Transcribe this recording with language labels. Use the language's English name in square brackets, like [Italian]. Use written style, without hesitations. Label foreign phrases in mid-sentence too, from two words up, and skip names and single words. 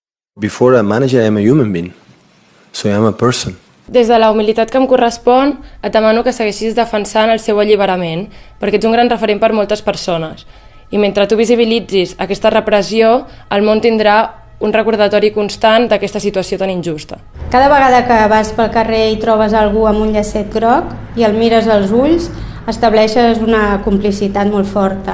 [English] Before a manager, I'm a human being, so I'm a person. [Catalan] Des de la humilitat que em correspon, et demano que segueixis defensant el seu alliberament, perquè ets un gran referent per moltes persones. I mentre tu visibilitzis aquesta repressió, el món tindrà un recordatori constant d'aquesta situació tan injusta. Cada vegada que vas pel carrer i trobes algú amb un llacet groc i el mires als ulls, estableixes una complicitat molt forta.